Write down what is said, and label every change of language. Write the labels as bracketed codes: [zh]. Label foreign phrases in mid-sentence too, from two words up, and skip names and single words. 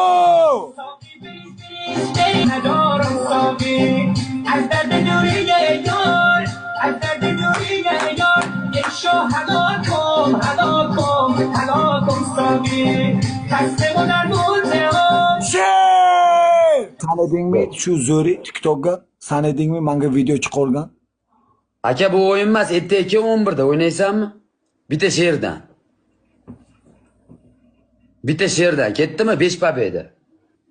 [fa] ندارم ساقی از درد دوری یار از درد دوری یار یک شو هلاکم ساقی خسته و در مونتهام [uz] tanidingmi shu zo'ri tiktokga sanadingmi menga video chiqargan Aka bu o'yin emas, ertaga 11da o'ynaysanmi? Bitta she'rdan ketdimi 5 pobeda?